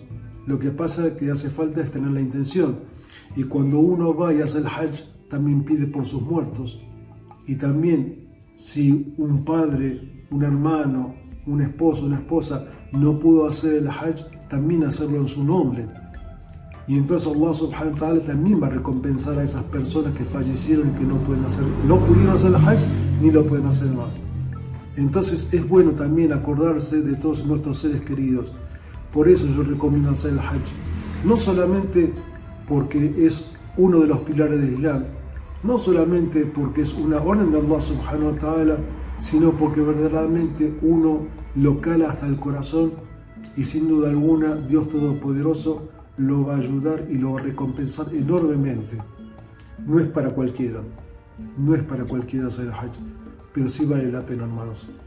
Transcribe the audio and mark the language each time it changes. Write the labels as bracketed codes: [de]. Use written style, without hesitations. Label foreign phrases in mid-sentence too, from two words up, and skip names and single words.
[es] Lo que pasa es que hace falta es tener la intención. Y cuando uno va y hace el Hajj, también pide por sus muertos. Y también, si un padre, un hermano, un esposo, una esposa no pudo hacer el Hajj, también hacerlo en su nombre. Y entonces [ar] الله سبحانه وتعالى [es] también va a recompensar a esas personas que fallecieron y que no pudieron hacer el Hajj ni lo pueden hacer más. Entonces es bueno también acordarse de todos nuestros seres queridos. Por eso yo recomiendo hacer el Hajj. No solamente porque es uno de los pilares del Islam, no solamente porque es una orden de [ar] الله سبحانه وتعالى, [es] sino porque verdaderamente uno lo cala hasta el corazón y sin duda alguna Dios Todopoderoso lo va a ayudar y lo va a recompensar enormemente. No es para cualquiera hacer el Hajj, pero sí vale la pena, hermanos.